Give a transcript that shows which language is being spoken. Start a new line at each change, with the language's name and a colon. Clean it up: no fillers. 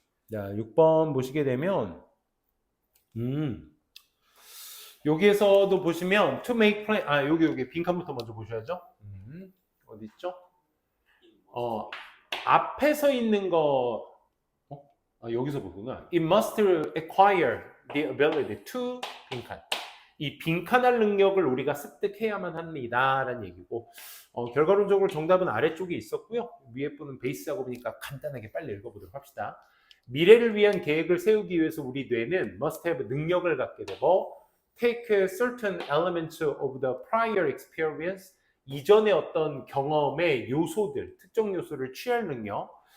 Korean: 자, 6번 보시게 되면 여기에서도 보시면
English: to make plan
Korean: 여기 빈칸부터 먼저 보셔야죠. 어디 있죠? 앞에서 있는 거 여기서 보구나.
English: It must acquire the ability to 빈칸.
Korean: 이 빈칸할 능력을 우리가 습득해야만 합니다. 라는 얘기고 결과론적으로 정답은 아래쪽에 있었고요. 위에 분은 베이스하고 보니까 간단하게 빨리 읽어보도록 합시다. 미래를 위한 계획을 세우기 위해서 우리 뇌는
English: must have
Korean: 능력을 갖게 되고
English: take certain elements of the prior experience
Korean: 이전의 어떤 경험의 요소들, 특정 요소를 취할 능력.